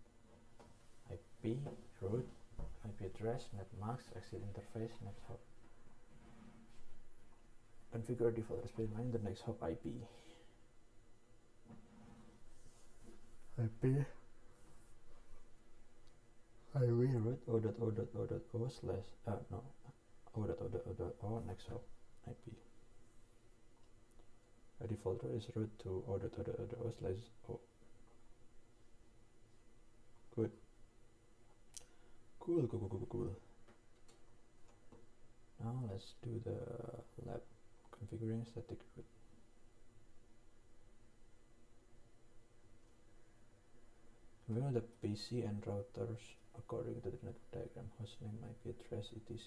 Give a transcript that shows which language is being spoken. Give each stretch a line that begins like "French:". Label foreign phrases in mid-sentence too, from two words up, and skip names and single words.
English: IP route, IP address, net mask, exit interface, next hop. Configure default specifying the next hop IP. IP route o.o.o.o slash o.o.o.o next hop IP. A default route is route to o.o.o.o slash o. Good. Cool. Now let's do the lab configuring static route. Configure the PC and routers according to the network diagram, hostname, IP address, etc.